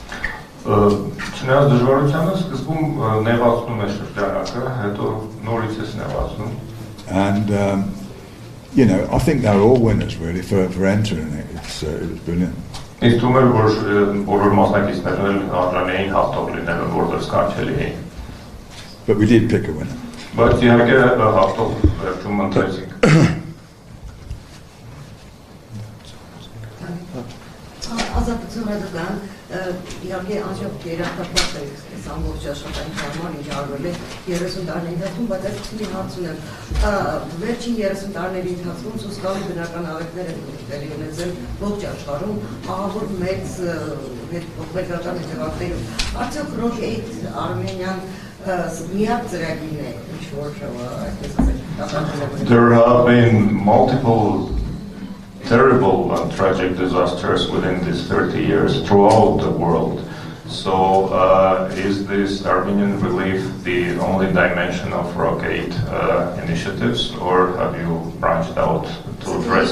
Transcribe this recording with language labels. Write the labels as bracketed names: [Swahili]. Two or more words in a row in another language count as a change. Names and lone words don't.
[English] And you know, I think they're all winners really for entering it. It was brilliant. But we did pick a winner. But you have a traumatizing. [Armenian] Իհարկե անջոք երախտապատ է այս ամբողջ աշխատանքի համար ինչ արվել է 30 տարիների ընթացքում, բայց այս քիչ հարց ունեմ։ Վերջին 30 տարիների ընթացքում սոսկալի բնական աղետներ են տեղի ունեցել ողջ աշխարհում, ահավոր մեծ հետփոխական հետևանքներով։ Արդյոք Rock-8 Armenian միակ ծրագիրն է, ինչ որ այսպես ասած։ [English] There have been multiple terrible and tragic disasters within these 30 years throughout the world. So is this Armenian relief the only dimension of Rock-8 initiatives, or have you branched out to address?